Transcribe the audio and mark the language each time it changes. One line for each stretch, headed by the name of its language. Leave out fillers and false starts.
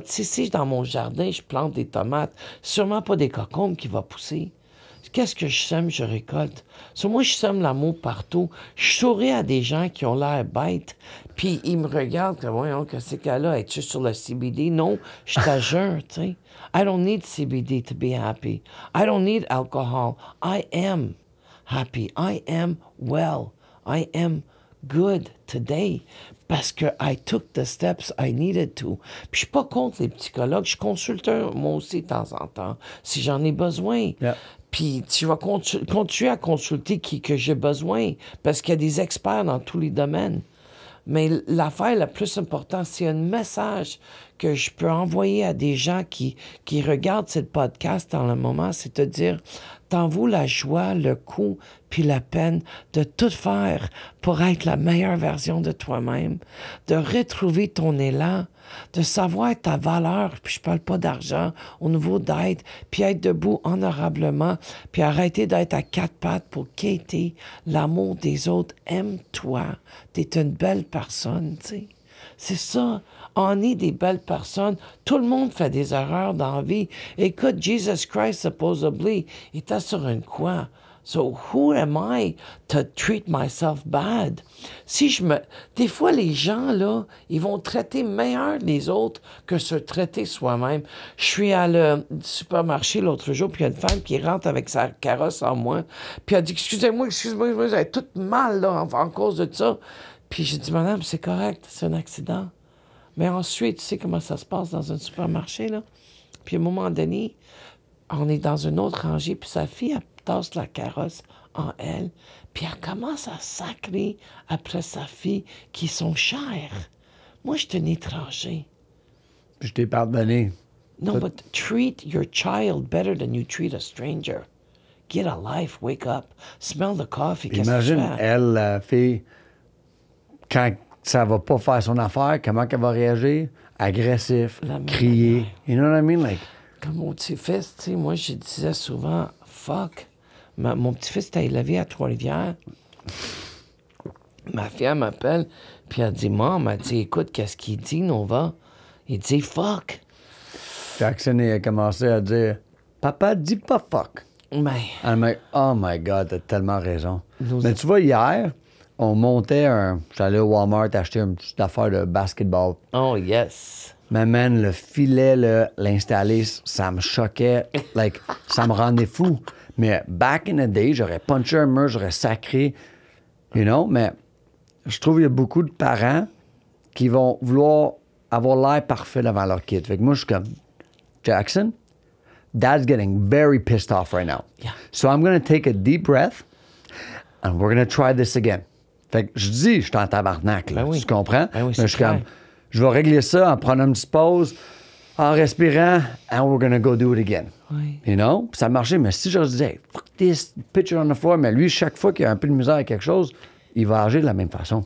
French: Tu sais, si dans mon jardin, je plante des tomates, sûrement pas des cocombes qui vont pousser. Qu'est-ce que je sème, je récolte. Sur moi, je sème l'amour partout. Je souris à des gens qui ont l'air bêtes, puis ils me regardent comme, voyons, qu'est-ce qu'elle a? Es-tu sur le CBD? Non, je t'assure, tu sais.
English: I don't need CBD to be happy. I don't need alcohol. I am happy. I am well. I am good today
French: parce que
English: I took the steps I needed to.
French: Puis je suis pas contre les psychologues. Je suis consulteur, moi aussi, de temps en temps, si j'en ai besoin.
English: Yeah.
French: Puis tu vas continuer à consulter qui que j'ai besoin parce qu'il y a des experts dans tous les domaines. Mais l'affaire la plus importante, c'est un message que je peux envoyer à des gens qui regardent ce podcast dans le moment, c'est de dire, t'en vaut la joie, le coût, puis la peine de tout faire pour être la meilleure version de toi-même, de retrouver ton élan, de savoir ta valeur, puis je parle pas d'argent, au niveau d'aide, puis être debout honorablement, puis arrêter d'être à quatre pattes pour quêter l'amour des autres. Aime-toi, t'es une belle personne, tu sais. C'est ça. On est des belles personnes. Tout le monde fait des erreurs dans la vie. Écoute, Jesus Christ,
English: supposedly,
French: il était sur une croix.
English: So who am I to treat myself bad?
French: Des fois, les gens, là, ils vont traiter meilleur les autres que se traiter soi-même. Je suis à le supermarché l'autre jour, puis il y a une femme qui rentre avec sa carrosse en moi, puis elle dit, excusez-moi, vous êtes toute mal, là, en cause de ça. Puis j'ai dit, madame, c'est correct, c'est un accident. Mais ensuite, tu sais comment ça se passe dans un supermarché, là? Puis à un moment donné, on est dans une autre rangée, puis sa fille, elle tasse la carrosse en elle, puis elle commence à sacrer après sa fille qui sont chères. Moi, je suis un étranger. Je t'ai pardonné.
English: No, but treat your child better than you treat a stranger. Get a life, wake up, smell the coffee.
French: Imagine, elle, la fille, quand ça va pas faire son affaire, comment elle va réagir? Agressif, crier.
English: You know what I mean? Like...
French: Comme mon petit-fils, tu sais, moi, je disais souvent, fuck. Mon petit-fils était élevé à Trois-Rivières. Ma fille, elle m'appelle, puis elle dit, Maman, elle dit, écoute, qu'est-ce qu'il dit, Nova? Il dit, fuck. Jackson, il a commencé à dire, Papa, dis pas fuck. Mais... Elle m'a dit,
English: oh my God,
French: t'as tellement raison. Mais tu vois, hier, on montait j'allais au Walmart acheter une petite affaire de basketball.
English: Oh, yes.
French: Mais man, le filet, l'installer, ça me choquait.
English: Like,
French: ça me rendait fou. Mais
English: back in the day,
French: j'aurais punché un mur, j'aurais sacré,
English: you know.
French: Mais je trouve qu'il y a beaucoup de parents qui vont vouloir avoir l'air parfait devant leur kid. Fait que moi, je suis comme, Jackson,
English: Dad's getting very pissed off right now. Yeah. So I'm going to take a deep breath and we're going to try this again.
French: Fait que je dis, je suis en tabarnak, là. Ben oui. Tu comprends? Ben oui, mais je suis comme, je vais régler ça en prenant une petite pause.
English: en respirant, and we're gonna go do it again.
French: Oui.
English: You know?
French: Puis ça a marché, mais si je disais,
English: hey, fuck this, pitch it on the floor,
French: mais lui, chaque fois qu'il a un peu de misère à quelque chose, il va agir de la même façon.